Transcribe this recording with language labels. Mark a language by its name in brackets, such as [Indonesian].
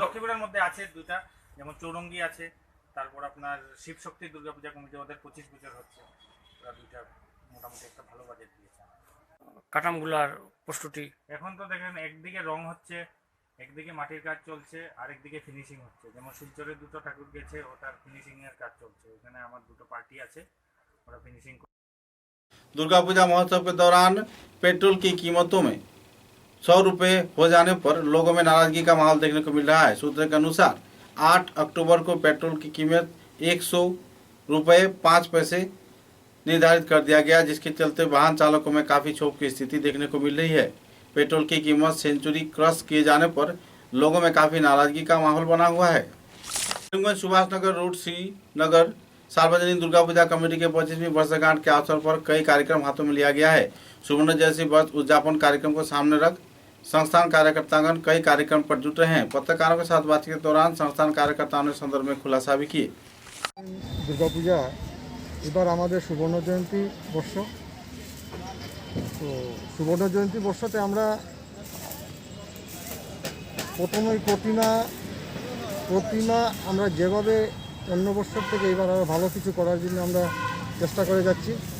[Bangla] লক্ষ্মীপুরের মধ্যে আছে দুইটা, যেমন চৌরঙ্গি আছে, তারপর আপনার শিবশক্তি দুর্গাপূজা কমিটি, ওদের 25 বছর হচ্ছে, ওরা দুইটা মোটামুটি একটা ভালো বাজেট দিয়েছে। কাঠামগুলার প্রস্তুতি এখন তো দেখেন একদিকে রং হচ্ছে, একদিকে মাটির কাজ চলছে, আর একদিকে ফিনিশিং হচ্ছে। যেমন শিলচরের দুটো ঠাকুর গেছে, ওটার ফিনিশিং এর কাজ চলছে। এখানে আমার দুটো পার্টি আছে, ওরা फिनिशिंग। [Hindi] दुर्गा पूजा महोत्सव के दौरान पेट्रोल की कीमतों में 100 रुपये हो जाने पर लोगों में नाराजगी का माहौल देखने को मिल रहा है। सूत्र के अनुसार 8 अक्टूबर को पेट्रोल की कीमत 100 रुपये 5 पैसे निर्धारित कर दिया गया, जिसके चलते वाहन चालकों में काफ़ी क्षोभ की स्थिति देखने को मिल रही है। पेट्रोल की कीमत सेंचुरी क्रॉस किए जाने पर लोगों में काफ़ी नाराजगी का माहौल बना हुआ है। सुभाष नगर रोड श्रीनगर सार्वजनिक दुर्गा पूजा कमेटी के 25वीं वर्षगांठ के अवसर पर कई कार्यक्रम हाथों में लिया गया है। सुवर्ण जयंती वर्ष उद्यापन कार्यक्रम को सामने रख संस्थान कार्यकर्तागण कई कार्यक्रम पर जुटे हैं। पत्रकारों के साथ बातचीत के दौरान संस्थान कार्यकर्ताओं ने संदर्भ में खुलासा भी किए। [Bangla] दुर्गा पूजा এবার আমাদের সুবর্ণ জয়ন্তী বর্ষ। তো সুবর্ণ জয়ন্তী বর্ষতে আমরা প্রথমেই প্রতিমা আমরা যেভাবে অন্য বছর থেকে এবার আরও ভালো কিছু করার জন্য আমরা চেষ্টা করে যাচ্ছি।